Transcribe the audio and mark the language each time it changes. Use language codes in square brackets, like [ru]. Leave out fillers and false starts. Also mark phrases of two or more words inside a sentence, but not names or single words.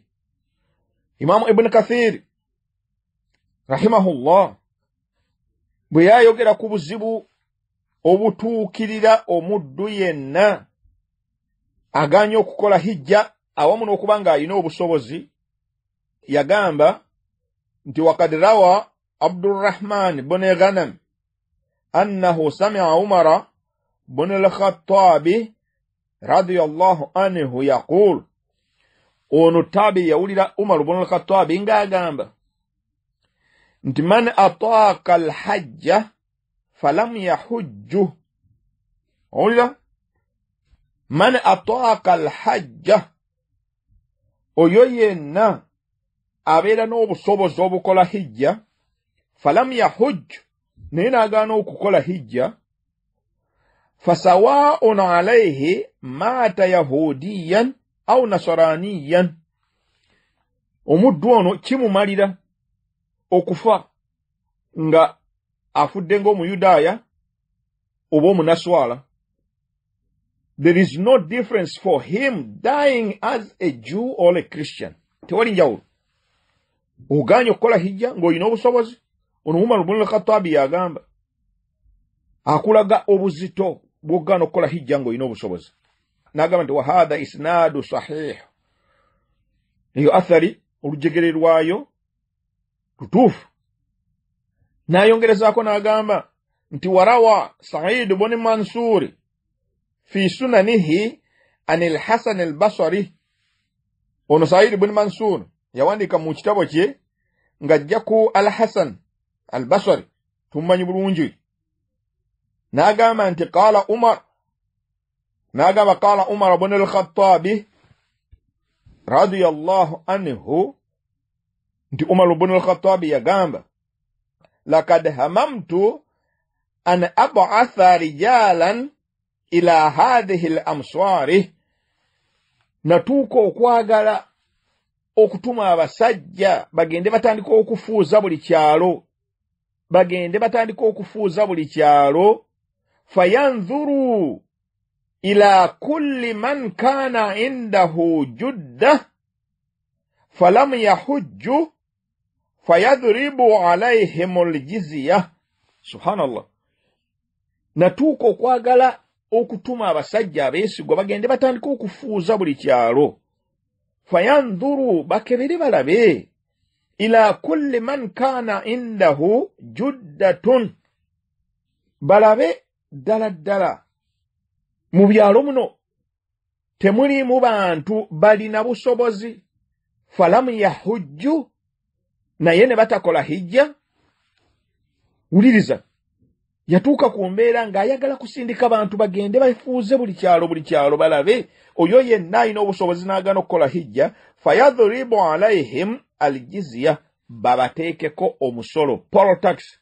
[lg] Imaamu Ibn Kathir rahimahullah bwe yayogera ku buzibu obutuukirira omuddu yenna aganye okukola hijja awamu n'okuba ng'alina obusobozi, yagamba nti [ar] وقد روى عبد الرحمن بن غنم أنه سمع عمر بن الخطاب رضي الله عنه يقول, [lg] ono tabi yawulira Umar ibn al-Khattabi ng'agamba nti [ar] من أطاق الحج فلم يحج. [lg] Owulira? [ar] من أطاق الحج, [lg] oyo yenna abeera n'obusobozi obukola hijja, [ar] فلم يحج, [lg] naye n'agaana okukola hijja, [ar] فسواء عليه مات يهوديا أو نصرانيا. [lg] Omuddu ono kimumalira okufa nga afudde ng'omuyudaaya oba omunaswala. [en] There is no difference for him dying as a Jew or a Christian. [lg] Tewali njawulo. Oganye okukola hijja ng'olina obusobozi. Ono Umar ibn al-Khattab yagamba akulaga obuzito bw'ogaana okukola hijja ng'olina obusobozi. N'agamba nti [ar] وهذا إسناد صحيح. [lg] Eyo athari olujegere lwayo lutuufu. N'ayongerezaako n'agamba nti [ar] وروى سعيد بن منصور في سننه عن الحسن البصري. [lg] Ono Sa'id ibn Mansur yawandiika mu kitabo kye ng'ajja ku al-Hasan al-Basri, tumanyi bulungi. N'agamba nti [ar] قال عمر بن الخطاب رضي الله عنه, [lg] nti Umar ibn al-Khattab yagamba [ar] لقد هممت أن أبعث رجالا إلى هذه الأمصار. [lg] Natuuka okwagala okutuma abasajja bagende batandika okufuuza buli kyalo, [ar] فينظروا إلى كل من كان عنده جدة فلم يحج فيضربوا عليهم الجزية. [lg] Subhanallah. Natuuka okwagala okutuma abasajja abeesigwa bagende batandika okufuuza buli kyalo, fayanzuru bakebere balabe, [ar] إلى كل من كان عنده جدة, [lg] balabe ddala mu byalo muno temulimu bantu balina busobozi, [ar] فلم يحج, [lg] naye ne batakola hijja. Wuliriza, yatuuka ku mbeera ng'ayagala kusindika bantu bagende bafuuze buli kyalo balabe oyo yenna alina obusobozi n'agaana okukola hijja, [ar] فيضربوا عليهم الجزية, [lg] babateekeko omusolo, [en] poll tax.